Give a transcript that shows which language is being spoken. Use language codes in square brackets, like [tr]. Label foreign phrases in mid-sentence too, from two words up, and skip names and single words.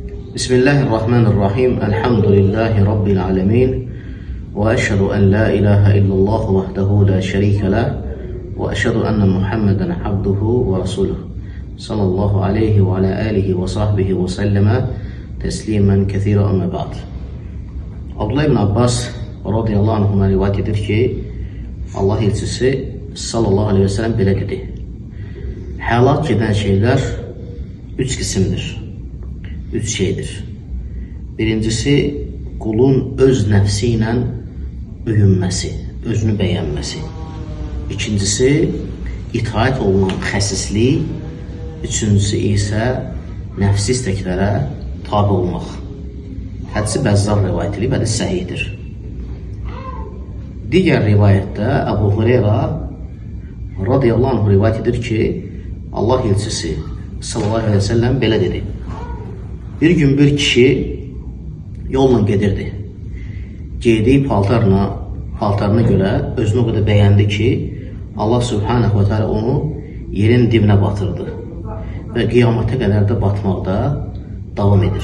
[ar] بسم الله الرحمن الرحيم. الحمد لله رب العالمين. وأشهد أن لا إله إلا الله وحده لا شريك له. وأشهد أن محمدا عبده ورسوله. صلى الله عليه وعلى آله وصحبه وسلم تسليما كثيرا أما بعد. [az] Abdullah ibn Abbas [ar] رضي الله عنهما [az] rivayet edir ki, Allah elçisi [ar] صلى الله عليه وسلم [az] belə dedi: Həlak edən şeylər üç qismdir. Üç şeydir. Birincisi, qulun öz nəfsi ilə öyünməsi, özünü bəyənməsi. İkincisi, itaat olunan xəsislik. Üçüncüsü isə nəfsi istəklərə tabi olmaq. Hədisi Bəzzar rivayət edib, hədis səhihdir. Digər rivayətdə Əbu Hüreyrə [ar] رضي الله عنه [az] rivayət edir ki, Allah elçisi [ar] صلى الله عليه وسلم [az] belə dedi: Bir gün bir kişi yolla gedirdi. [tr] Giydiği paltarına göre özünü o kadar beğendi ki Allah [ar] سبحانه وتعالى [tr] onu yerin dibine batırdı. Ve kıyamete kadar da batmakta devam edir.